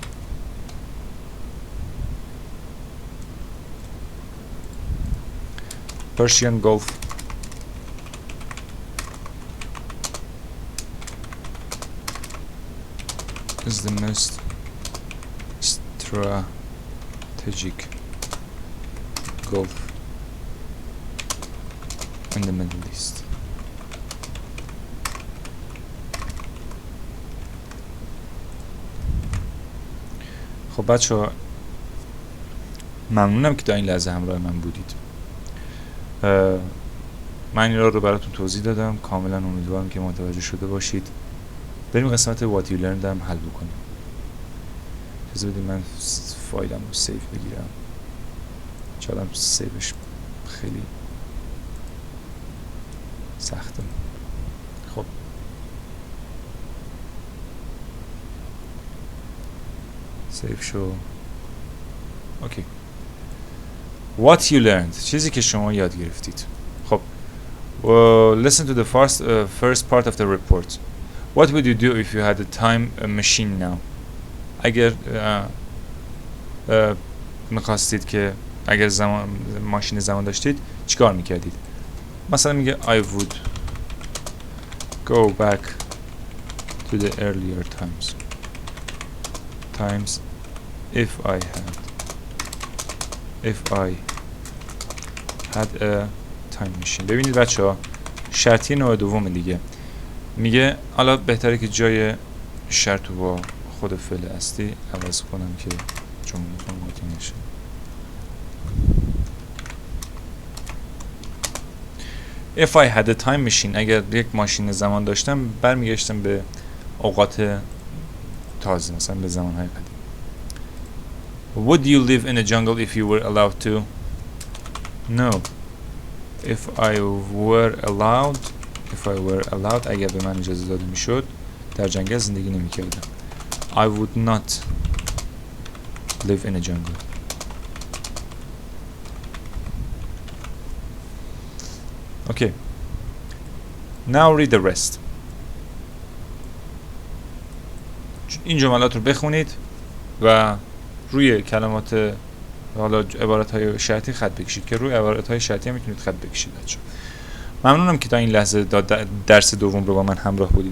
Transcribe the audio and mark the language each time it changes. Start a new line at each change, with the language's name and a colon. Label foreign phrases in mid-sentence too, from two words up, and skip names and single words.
English: Persian Gulf is the most strategic Gulf in the Middle East.
Persian: خب بچه ممنونم که تا این لحظه همراه من بودید. من این رو براتون توضیح دادم، کاملا امیدوارم که متوجه شده باشید. بریم قسمت
English: what you learned
Persian: هم حل بکنیم. اجازه بدید من فایلم رو سیو بگیرم. چالم سیوش خیلی سخته. خب سیو شو. اوکی.
English: What you learned،
Persian: چیزی که شما یاد گرفتید.
English: خب listen to the first part of the report. What would you do if you had a time machine now؟
Persian: اگر میخواستید که اگر ماشین زمان داشتید چیکار میکردید؟ مثلا میگه
English: I would go back to the earlier times if I had a time machine.
Persian: ببینید بچه ها شرطی نوع دوم دیگه میگه حالا بهتره که جای شرط رو با خود فعل اصلی عوض کنم که جمله قاطی نشه.
English: If I had a time machine،
Persian: اگر یک ماشین زمان داشتم برمیگشتم به اوقات تازه، مثلا به زمانهای قدیم.
English: Would you live in a jungle if you were allowed to؟ No. If I were allowed،
Persian: اگر به من اجازه داده میشد در جنگل زندگی نمیکردم.
English: I would not live in a jungle. Okay. Now read the rest.
Persian: این جملات رو بخونید و روی کلمات حالا عبارت‌های شرطی خط بکشید که روی عبارت‌های شرطی هم میتونید خط بکشید بچه. ممنونم که تا این لحظه درس دوم رو با من همراه بودید.